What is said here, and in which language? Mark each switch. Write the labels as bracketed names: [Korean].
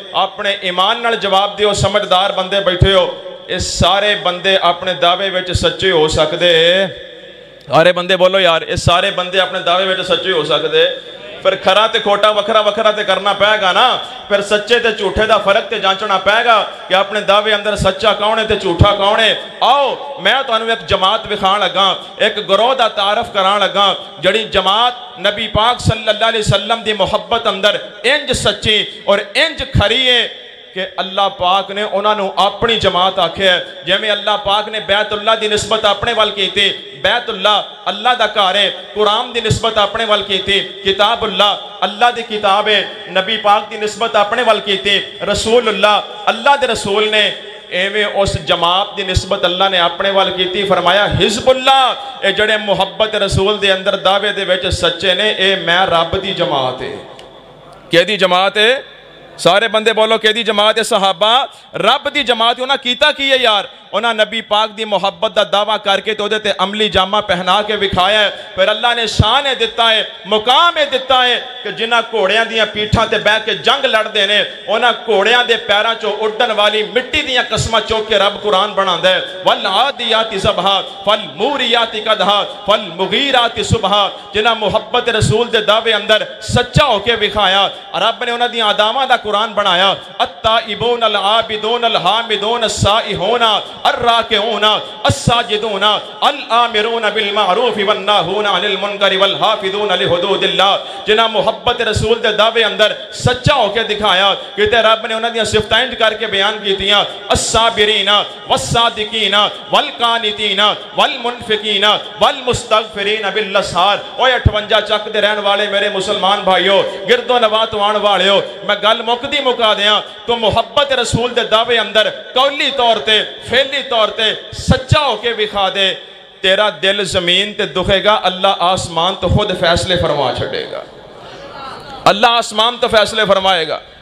[Punjabi] اپنے ایمان نال جواب دیو, سمجھدار بندے بیٹھے ہو. اس سارے بندے اپنے دعوے وچ سچے ہو سکدے؟ سارے بندے بولو یار, اس سارے بندے اپنے دعوے وچ سچے ہو سکدے؟ پھر کھرا تے کھوٹا وکھرا وکھرا تے کرنا پائے گا نا. پھر سچے تے جھوٹے دا فرق تے جانچنا پائے گا کہ اپنے دعوے اندر سچا کون ہے تے جھوٹا کون ہے. آؤ میں تانوں ایک جماعت وکھان لگا, ایک گروہ دا تعارف کران لگا, جڑی جماعت نبی پاک صلی اللہ علیہ وسلم دی محبت اندر انج سچی اور انج کھری ہے کہ اللہ پاک نے انہوں نے اپنی جماعت آکھے ہے. جیمیں اللہ پاک نے بیت اللہ دی نسبت اپنے وال کی تھی, بیت اللہ اللہ دا کار ہے. قرآن دی نسبت اپنے وال کی تھی, کتاب اللہ اللہ دی کتاب ہے. نبی پاک دی نسبت اپنے وال کی تھی, رسول اللہ اللہ دے رسول نے. ایویں اس جماعت دی نسبت اللہ نے اپنے وال کی تھی, فرمایا حزب اللہ, اے جڑے محبت رسول دے اندر دعوے دے وچ سچے نے, اے میں رب دی جماعت ہے. کہ دی جماعت ہے؟ سارے بندے بولو کہ دی جماعت ہے صحابہ رب دی جماعت. انہاں کیتا کی ہے یار, انہاں نبی پاک دی محبت دا دعویٰ کر کے تو دے تے عملی جامہ پہنا کے بکھایا ہے. پھر اللہ نے شان دیتا ہے, مقام دیتا ہے کہ جنہاں گھوڑیاں دیاں پیٹھاں تے بیٹھ کے جنگ لڑ دینے, انہاں گھوڑیاں دے پیراں چوں اڈن والی مٹی دیاں قسماں چوک کے رب قرآن بناندا ہے. [Arabic] والعادیات ضبحا فالموریات قدحا فالمغیرات صبحا. [Punjabi] جنہاں محبت رسول دے دعوے اندر سچا ہو کے بکھایا, رب نے انہاں دیاں اداماں دا قرآن بنایا. [Arabic] التائبون العابدون الحامدون السائحون الراکعون الساجدون الآمرون بالمعروف والناہون عن المنکر والحافظون لحدود اللہ. [Punjabi] جنہاں محبت رسول دے دعوے اندر سچا ہو کے دکھایا کہ رب نے انہاں دیاں صفتیں کر کے بیان کی تیاں, [Arabic] الصابرین والصادقین والقانتین والمنفقین والمستغفرین بالاسحار. [Punjabi] اوے 58 چک دے رہن والے میرے مسلمان بھائیو, گرد و نواح تو آن والے ہو, میں گل مکدی مکا دیاں. تو محبت رسول دے دعوے اندر قولی طور تے فعلی طور تے سچا ہو کے بکھا دے, تیرا دل زمین تے دکھے گا, اللہ آسمان تو خود فیصلے فرما چھڑے گا. اللہ آسمان تو فیصلے فرمائے گا.